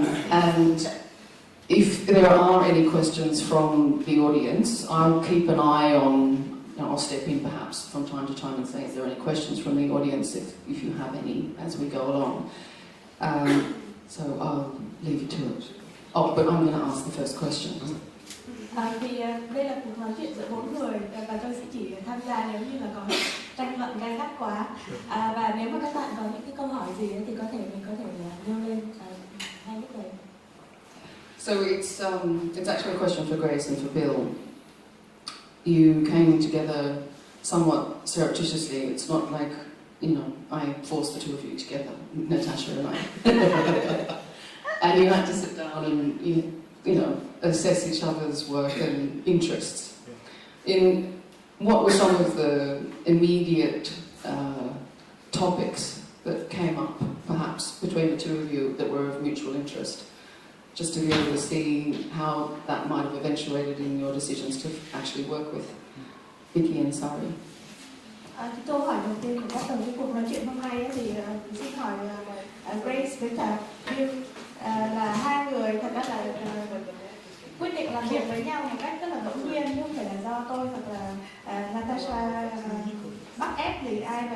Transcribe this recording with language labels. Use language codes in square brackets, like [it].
[en] And if there are any questions from the audience, I'll keep an eye on, I'll step in perhaps from time to time and say, is there any questions from the audience if you have any as we go along. So I'll leave you to it. Oh, but I'm going to ask the first question. [vi] Thì đây là cuộc nói chuyện giữa 4 người và tôi sẽ chỉ tham gia nếu như là có tranh luận gay gắt quá. Và nếu mà các bạn có những cái câu hỏi gì thì có thể mình có thể nêu lên ngay lúc đấy. [en] So it's actually a question for Grace and for Bill. You came together somewhat surreptitiously. It's not like, you know, I forced the two of you together, Natasha and I. And you had to sit down and, you know, assess each other's work and interests. What were some of the immediate topics that came up, perhaps, between the two of you that were of mutual interest? Just to be able to see how that might have eventuated in your decisions to actually work with Vicky and Sari. [vi] Cái câu hỏi đầu tiên để bắt đầu cái cuộc nói chuyện hôm nay ấy, thì xin hỏi Grace với cả Bill là hai người thật ra là quyết định làm việc với nhau một cách rất là ngẫu nhiên, chứ không phải là do tôi hoặc là Natasha bắt ép thì ai.